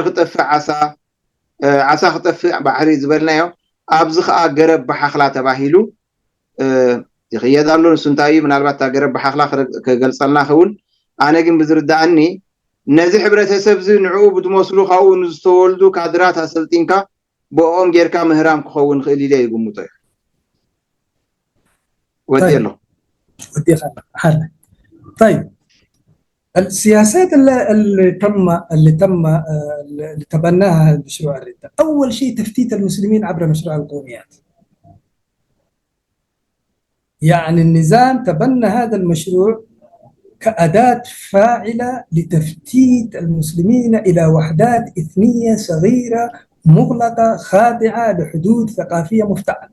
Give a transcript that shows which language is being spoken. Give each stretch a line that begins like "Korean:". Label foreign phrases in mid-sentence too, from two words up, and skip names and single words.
Tigrinya: ክጠፍእ ዓሳ ክጠፍእ ባሕሪ ዝበልናዮ ኣብዚ ከዓ ገረብ ብሓኽላ ተባሂሉ ይኽየድ ኣሎ። ንሱ እንታይ እዩ ምናልባት ገረብ ብሓኽላ ክገልጸልና ክውን ኣነ ግን ብዝርዳእኒ ነዚ ሕብረተሰብ ዚ ንዕኡ ብትመስሉ ካብኡ ንዝተወልዱ ካድራት ኣሰልጢንካ ብኦም ጌርካ ምህራም ክኸውን ክእል ኢለ ይግምቶ እዩ። ودي
Arabic: طيب السياسات اللي تبناها مشروع الردة، أول شيء تفتيت المسلمين عبر مشروع القوميات. يعني النظام تبنى هذا المشروع كأداة فاعلة لتفتيت المسلمين إلى وحدات إثنية صغيرة مغلقة خاضعة لحدود ثقافية مفتعلة.